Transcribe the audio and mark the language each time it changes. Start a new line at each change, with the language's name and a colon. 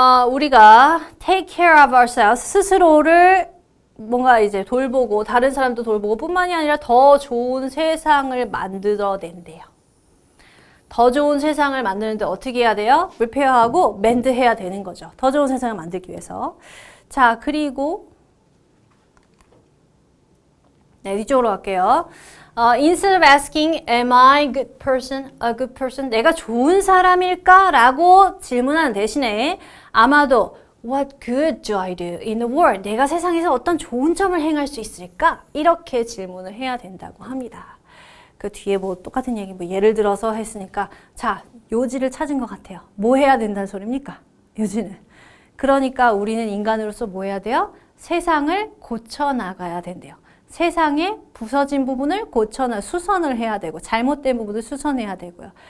Korean: 우리가
English: take care of ourselves,
Korean: 스스로를 뭔가 이제 돌보고 다른 사람도 돌보고 뿐만이 아니라 더 좋은 세상을 만들어낸대요. 더 좋은 세상을 만드는데 어떻게 해야 돼요? repair하고 mend 해야 되는 거죠. 더 좋은 세상을 만들기 위해서. 자, 그리고 네, 뒤쪽으로 갈게요.
English: Instead of asking, am I a good person?
Korean: 내가 좋은 사람일까? 라고 질문하는 대신에 아마도
English: what good do I do in the world?
Korean: 내가 세상에서 어떤 좋은 점을 행할 수 있을까? 이렇게 질문을 해야 된다고 합니다. 그 뒤에 뭐 똑같은 얘기, 뭐 예를 들어서 했으니까 자, 요지를 찾은 것 같아요. 뭐 해야 된다는 소리입니까? 요지는. 그러니까 우리는 인간으로서 뭐 해야 돼요? 세상을 고쳐나가야 된대요. 세상에 부서진 부분을 수선을 해야 되고 잘못된 부분을 수선해야 되고요.